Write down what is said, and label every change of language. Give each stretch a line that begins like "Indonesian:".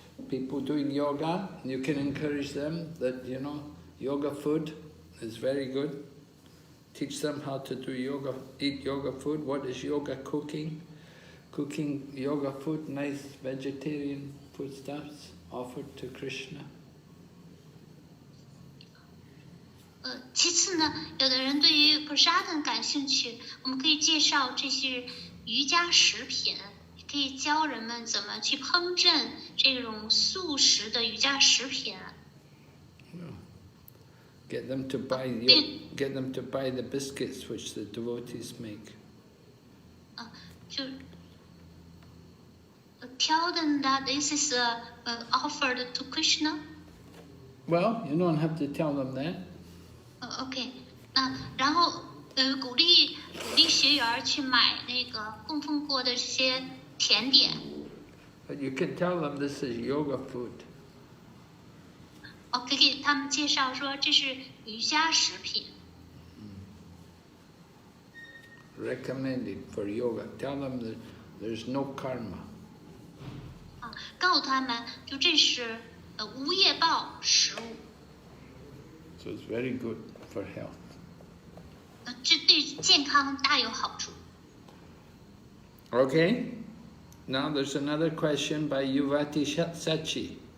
English: People doing yoga, you can encourage them that, yoga food is very good. Teach them how to do yoga, eat yoga food. What is yoga cooking? Cooking yoga food, nice vegetarian foodstuffs offered to Krishna.
Chinese: 其次呢，有的人对于 prasadam 感兴趣，我们可以介绍这些瑜伽食品，也可以教人们怎么去烹饪这种素食的瑜伽食品。
English: Get them to buy the biscuits which the devotees make. 就 tell them that this is offered to Krishna. Well, you don't have to tell them that.
Chinese: OK， 然后鼓励学员去买那个供奉过的这些甜点。
English: But you can tell them this is yoga food.
Chinese: 可以给他们介绍说这是瑜伽食品。
English: Recommended for yoga. Tell them that there's no karma.
Chinese: 告诉他们就这是无业报食物。
English: So it's very good for health.
Chinese: 这对健康大有好处。
English: Okay. Now there's another question by Yuvati Sachi.